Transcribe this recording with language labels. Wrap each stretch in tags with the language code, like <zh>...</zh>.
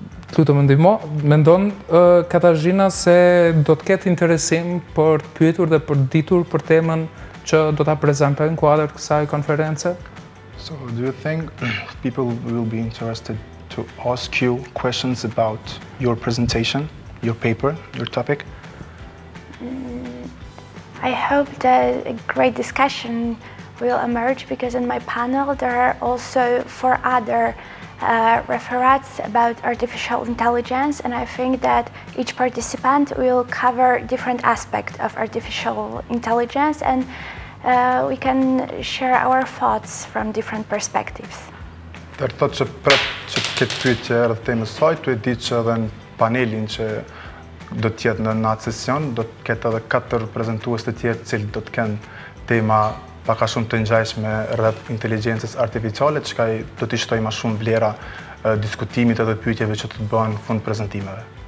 <sq>Lutem ndihmo, mendon Katarzyna se do të ketë interesim për të pyetur dhe për ditur për temën që do ta prezantojnë kuadër kësaj konference?</sq> <en>So, do you think people will be interested to ask you questions about your presentation, your paper, your topic? I hope that a great discussion will emerge, because in my panel there are also 4 other referates about artificial intelligence, and I think that each participant will cover different aspects of artificial intelligence, and we can share our thoughts from different perspectives.</en> <sq>Tërë thotë që pret që këtë pyetje rreth temës saj, tu e di që edhe në panelin që do të jetë në atë sesion, do të ketë edhe 4 prezantues të tjerë që do të kenë tema pak a shumë të ngjashme rreth inteligjencës artificiale, çka do t'i shtojë më shumë vlera diskutimit edhe pyetjeve që të bëhen në fund prezantimeve.</sq>